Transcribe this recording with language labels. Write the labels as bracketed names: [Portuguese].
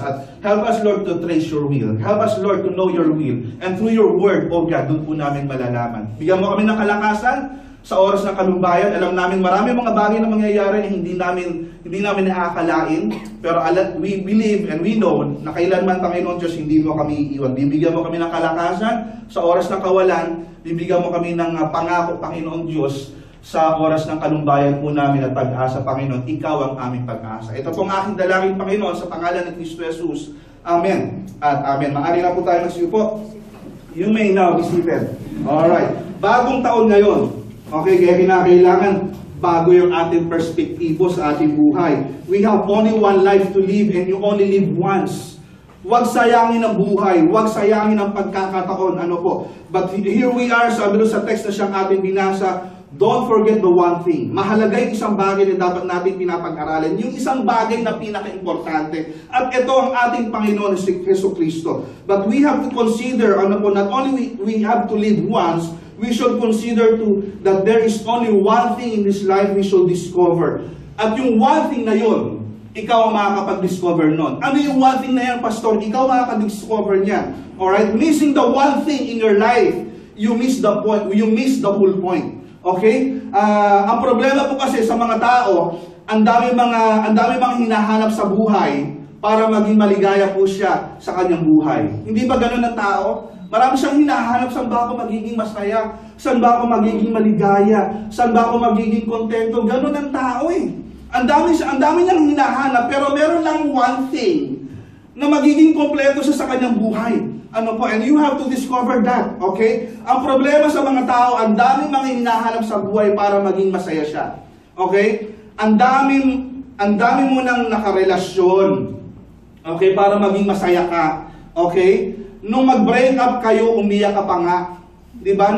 [English] At help us, Lord, to trace your will. Help us, Lord, to know your will. And through your word, O God, [Filipino] doon po namin malalaman. Bigyan mo kami ng kalakasan sa oras ng kalumbayan. Alam namin marami mga bagay na mangyayari na hindi namin nakakalain. Pero [English] we believe and we know [Filipino] na kailanman, Panginoon Diyos, hindi mo kami iiwan. Bibigyan mo kami ng kalakasan sa oras ng kawalan. Bibigyan mo kami ng pangako, Panginoon Diyos, sa oras ng kalumbayan po namin at pag-asa, Panginoon. Ikaw ang aming pag-asa. Ito pong aking dalangin, Panginoon, sa pangalan ng Kristo Jesus. Amen at amen. Maaari na po tayo magsiupo. [English] You may now be seated. [Filipino] Alright. Bagong taon ngayon. Okay, kaya kinakailangan bago yung ating perspektibo sa ating buhay. [English] We have only one life to live and you only live once. [Filipino] Huwag sayangin ang buhay, huwag sayangin ang pagkakataon, ano po. [English] But here we are, [Filipino] sabi doon sa text na siyang ating binasa, [English] don't forget the one thing. [Filipino] Mahalaga yung isang bagay na dapat natin pinapag-aralan. Yung isang bagay na pinaka-importante. At ito ang ating Panginoon si Jesucristo. [English] But we have to consider, [Filipino] ano po, [English] not only we have to live once, we should consider too that there is only one thing in this life we should discover. [Filipino] At yung one thing na yun, ikaw ang makakapag-discover nun. Ano yung one thing na yan, Pastor? Ikaw makakapag-discover niya. [English] Alright? Missing the one thing in your life, you miss the point, you miss the whole point. Okay? [Filipino] Ang problema po kasi sa mga tao, ang dami mga hinahanap sa buhay para maging maligaya po siya sa kanyang buhay. Hindi ba ganun ang tao? Marami siyang hinahanap, saan ba ako magiging masaya? Saan ba ako magiging maligaya? Saan ba ako magiging kontento? Ganun ang tao eh. Ang dami niyang hinahanap, pero meron lang one thing na magiging kompleto siya sa kanyang buhay. Ano po? [English] And you have to discover that. Okay? [Filipino] Ang problema sa mga tao, ang daming mga hinahanap sa buhay para maging masaya siya. Okay? Ang dami mo nang nakarelasyon. Okay? Para maging masaya ka. Okay? Nung mag-break up kayo, umiyak ka pa nga. Diba?